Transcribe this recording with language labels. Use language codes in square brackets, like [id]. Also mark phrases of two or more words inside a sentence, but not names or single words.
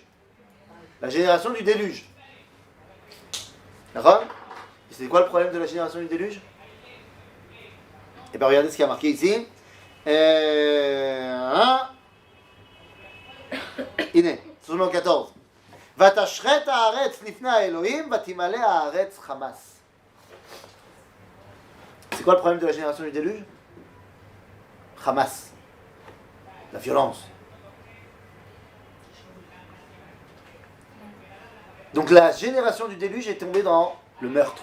[fr] La génération du déluge. D'accord? Et c'est quoi le problème de la génération du déluge? Eh bien, regardez ce qui a marqué ici. Iné, Psaume 14. [he] ותשחת הארץ לפני אלוהים, ותמלא הארץ חמס. [fr] C'est quoi le problème de la génération du déluge? Hamas. La violence. Donc la génération du déluge est tombée dans le meurtre.